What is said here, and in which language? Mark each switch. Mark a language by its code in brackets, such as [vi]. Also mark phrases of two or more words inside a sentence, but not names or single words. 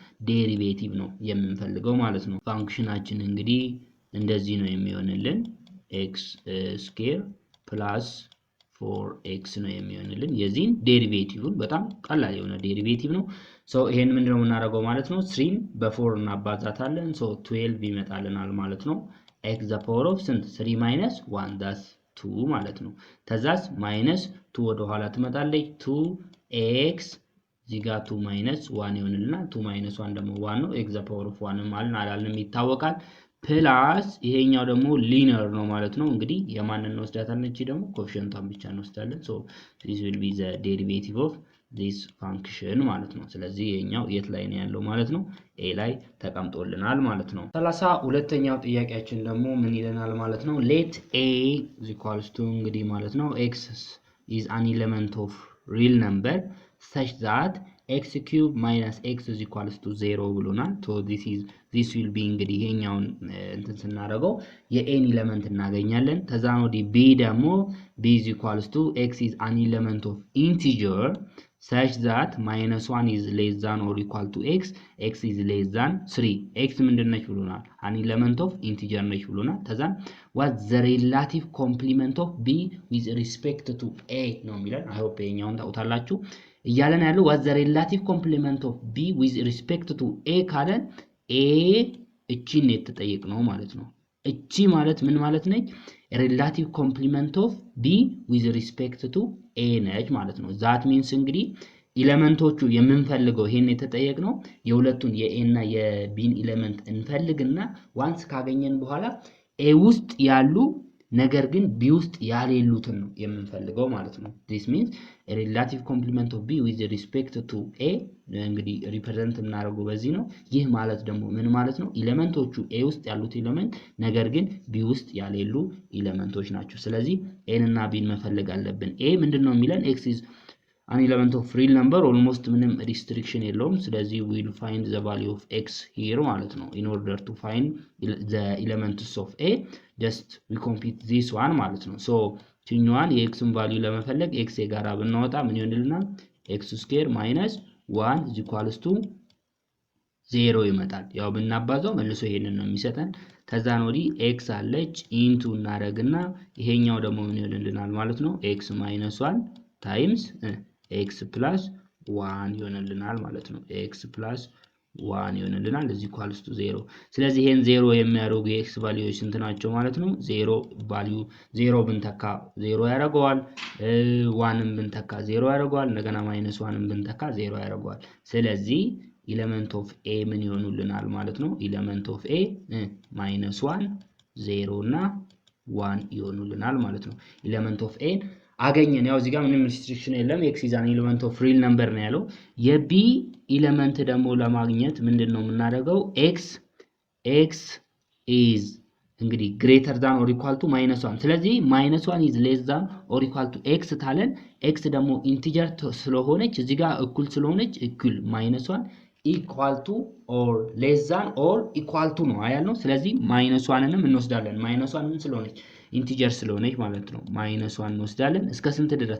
[am] ዴሪቬቲቭ ነው የምንፈልገው ማለት ነው። ፋንክሽናችን እንግዲህ እንደዚህ ነው የሚሆንልን [en] x square plus 4x [am] ነው የሚሆንልን። የዚህን ዴሪቬቲቭን በጣም ቀላል የሆነ ዴሪቬቲቭ ነው። ሶ ይሄን ምንድነው የምናደርገው ማለት ነው 3 በ4 እናባዛታለን። ሶ 12 ይመጣልናል ማለት ነው። [en] x the power of [am] ስንት 3 - 1 that's 2 ማለት ነው። ተዛስ ማይነስ 2 ወደ ኋላ ትመጣለች 2x እዚህ ጋር 2 - 1 ይሆንልናል። 2 - 1 ደግሞ 1 ነው። [en] x the power of 1 [am] ማለት አላልንም ይታወቃል። ፕላስ ይሄኛው ደግሞ ሊነር ነው ማለት ነው። እንግዲህ የማንን እንወስዳታለን? እቺ ደግሞ ኮኤፊሺየንቷን ብቻ እንወስዳለን። ሶ [en] this will be the derivative of this function [am] ማለት ነው። ስለዚህ ይሄኛው የት ላይ ነው ያለው ማለት ነው? a ላይ ተቀምጦልናል ማለት ነው። 32ኛው ጥያቄያችን ደግሞ ምን ይለናል ማለት ነው? [en] let a is equals to [am] እንግዲህ ማለት ነው [en] x is an element of real number such that x cube minus x is equals to 0 ብሎናል። so this will be [am] እንግዲህ ይሄኛውን እንትን ስናደርገው የኤን ኤሌመንት እናገኛለን። ከዛን ወዲህ [en] b ደግሞ b is equals to x is an element of integer such that -1 is less than or equal to x is less than 3 [am] x ምንድነች ብሎናል? [en] an element of integer [am] ነች ብሎናል። ከዛን [en] what the relative complement of b with respect to a [am] ነው የሚለን። [en] I hope [am] ይሄኛውን ታውታላችሁ እያለን ያለው [en] what the relative complement of b with respect to a ካለን a [am] እቺን የተጠየቅ ነው ማለት ነው። እቺ ማለት ምን ማለት ነች? [en] relative complement of b with respect to a [am] ነች ማለት ነው። [en] that means [am] እንግዲህ ኤሌመንቶቹ የምንፈልገው ይሄን የተጠየቅ ነው የሁለቱን የa እና የbን ኤሌመንት እንፈልግና ዋንስ ካገኘን በኋላ a ውስጥ ያሉ ነገር ግን b ውስጥ ያሌሉትን ነው የምንፈልገው ማለት ነው። [en] this means a relative complement of b with respect to a [am] እንግዲህ ሪፕሬዘንት እናደርገው በዚህ ነው። ይህ ማለት ደግሞ ምን ማለት ነው? ኤሌመንቶቹ a ውስጥ ያሉት ኤሌመንት ነገር ግን b ውስጥ ያሌሉ ኤሌመንቶች ናቸው። ስለዚህ a እና b መፈለግ አለብን። a ምንድነው የሚለን [en] x is an element of real number almost [am] ምንም restriction የለውም። ስለዚህ [en] we will find the value of x here [am] ማለት ነው። [en] in order to find the elements of a just we compute this one [am] ማለት ነው። so ቺኛዋን የxን ቫልዩ ለመፈለግ x የጋራ ብናወጣ ምን ይሆንልናል? [en] x square minus 1 is equals to 0 [am] ይመጣል። ያው ብናባዛው መልሶ ይሄንን ነው የሚሰጠን። ከዛን ወዲህ x አለች ኢንቱ እናደርግና ይሄኛው ደግሞ ምን ይሆንልናል ማለት ነው? [en] x minus 1 times x plus 1 [am] ይሆንልናል ማለት ነው። [en] x plus 1 [am] ይሆንልናል [en] is equals to 0። [am] ስለዚህ ይሄን 0 የሚያደርጉ የx ቫልዩዎች ስንት ናቸው ማለት ነው? 0 ቫልዩ 0 ብንተካ 0 ያደርገዋል፣ 1ን ብንተካ 0 ያደርገዋል፣ እንደገና -1ን ብንተካ 0 ያደርገዋል። ስለዚህ [en] element of a [am] ምን ይሆኑልናል ማለት ነው? [en] element of a [am] -1 0 እና 1 ይሆኑልናል ማለት ነው። [en] element of a [am] አገኘን። ያው እዚህ ጋር ምንም ሪስትሪክሽን የለም። [en] x is an element of real number [am] ነው ያለው። የb ኤሌመንት ደግሞ ለማግኘት ምንድነው የምናደርገው? [en] x x is [am] እንግዲህ [en] greater than or equal to -1 [am] ስለዚህ [en] -1 is less than or equal to x [am] ታለን ኤክስ ደግሞ ኢንቲጀር ስለሆነች እዚህ ጋር እኩል ስለሆነች እኩል [en] -1 equal to or less than or equal to [am] ነው አያልነው። ስለዚህ -1ንም እንወስዳለን። -1 ምን ስለሆነች ኢንቲጀር ስለሆነች ማለት ነው። -1 እንወስዳለን እስከ ስንት ድረስ?